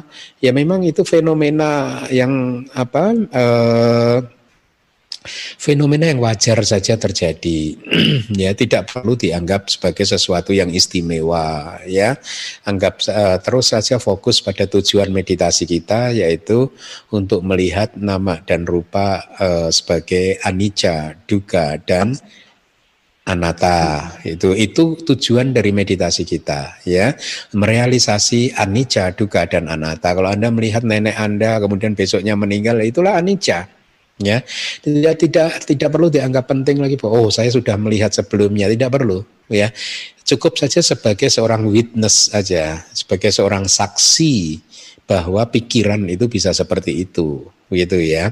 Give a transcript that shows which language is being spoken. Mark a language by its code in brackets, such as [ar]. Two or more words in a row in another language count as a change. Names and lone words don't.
[id] Ya memang itu fenomena yang fenomena yang wajar saja terjadi. Ya, tidak perlu dianggap sebagai sesuatu yang istimewa ya. Anggap terus saja fokus pada tujuan meditasi kita, yaitu untuk melihat nama dan rupa sebagai anicca, dukkha dan anatta. Itu tujuan dari meditasi kita ya, merealisasi anicca, dukkha dan anatta. Kalau Anda melihat nenek Anda kemudian besoknya meninggal, itulah anicca. Ya, tidak perlu dianggap penting lagi bahwa saya sudah melihat sebelumnya, tidak perlu ya. Cukup saja sebagai seorang witness aja, sebagai seorang saksi bahwa pikiran itu bisa seperti itu, begitu ya.